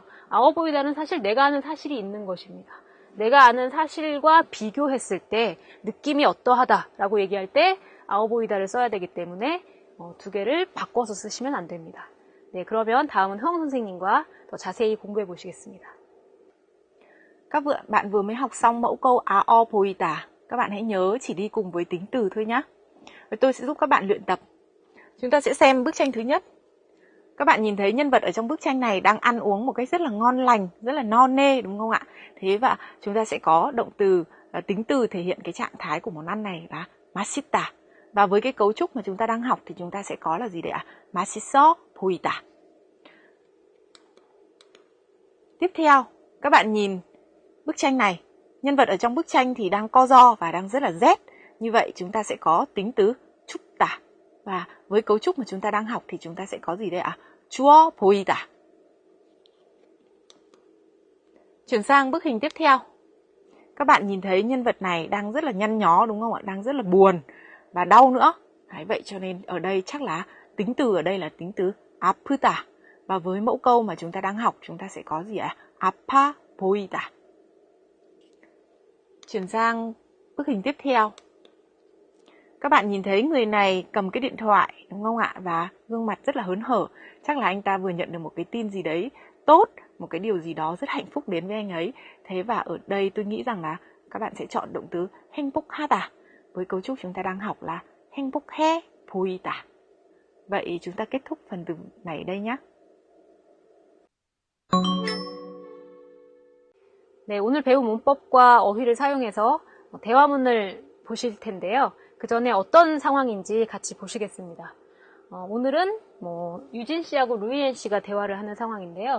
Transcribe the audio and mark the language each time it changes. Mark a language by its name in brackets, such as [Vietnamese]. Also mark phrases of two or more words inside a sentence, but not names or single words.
[Korean] 아워 보이다는 사실 내가 아는 사실이 있는 것입니다. 내가 아는 사실과 비교했을 때 느낌이 어떠하다라고 얘기할 때 아워 보이다를 써야 되기 때문에 두 개를 바꿔서 쓰시면 안 됩니다. 네, 그러면 다음은 허영 선생님과 더 자세히 공부해 보시겠습니다. [Vietnamese] Các bạn vừa mới học xong mẫu câu [Korean] 아어 보이다. [Vietnamese] Các bạn hãy nhớ chỉ đi cùng với tính từ thôi nhé. Tôi sẽ giúp các bạn luyện tập. Chúng ta sẽ xem bức tranh thứ nhất. Các bạn nhìn thấy nhân vật ở trong bức tranh này đang ăn uống một cách rất là ngon lành, rất là no nê, đúng không ạ? Thế và chúng ta sẽ có động từ, tính từ thể hiện cái trạng thái của món ăn này là 맛있다. Và với cái cấu trúc mà chúng ta đang học thì chúng ta sẽ có là gì đấy ạ? [Korean] 맛있어 보이다. [Vietnamese] Tiếp theo, các bạn nhìn bức tranh này. Nhân vật ở trong bức tranh thì đang co ro và đang rất là rét. Như vậy chúng ta sẽ có tính từ 춥다. Và với cấu trúc mà chúng ta đang học thì chúng ta sẽ có gì đây ạ? [Korean] Chúa 보이다. [Vietnamese] Chuyển sang bức hình tiếp theo. Các bạn nhìn thấy nhân vật này đang rất là nhăn nhó đúng không ạ? Đang rất là buồn và đau nữa. Đấy, vậy cho nên ở đây chắc là tính từ ở đây là tính từ 아프다. Và với mẫu câu mà chúng ta đang học chúng ta sẽ có gì ạ? [Korean] 아파 보이다. [Vietnamese] Chuyển sang bức hình tiếp theo. Các bạn nhìn thấy người này cầm cái điện thoại đúng không ạ? Và gương mặt rất là hớn hở. Chắc là anh ta vừa nhận được một cái tin gì đấy tốt, một cái điều gì đó rất hạnh phúc đến với anh ấy. Thế và ở đây tôi nghĩ rằng là các bạn sẽ chọn động từ 행복하다. Với cấu trúc chúng ta đang học là [Korean] 행복해 보이다. [Vietnamese] Vậy chúng ta kết thúc phần từ này đây nhé. [Korean] 네, 오늘 배운 문법과 어휘를 사용해서 대화문을 보실 텐데요. 그 전에 어떤 상황인지 같이 보시겠습니다. 오늘은 유진 씨하고 루이엔 씨가 대화를 하는 상황인데요.